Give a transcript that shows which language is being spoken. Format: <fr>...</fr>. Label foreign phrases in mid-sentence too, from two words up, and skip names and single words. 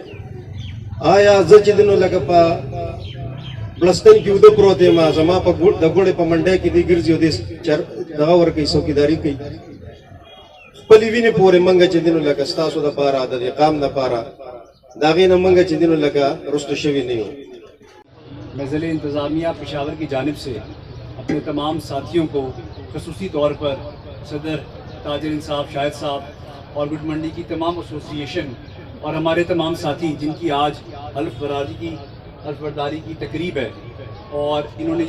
<ps>آیا زه چې دی نو لکه په بلستن کې اوده پروت یم زما په د ګوړې په منډی کې دی ګرځي او دې دغه ورکوي څوکیداري کوي خپلې وینې پورې موږ چې دی نو لکه ستاسو دپاره د دې قام دپاره د هغې نه موږ چې دی نو لکه رستو شوي نه یو</ps> <ur>میں ضلع انتظامیہ پشاور کی جانب سے اپنے تمام ساتھیوں کو خصوصی طور پر صدر تاجر انصاف شاہد صاحب اور گڈ منڈی کی تمام ایسوسیشن اور ہمارے تمام ساتھی جن کی آج حلف برداری کی تقریب ہے اور انہوں نے</ur>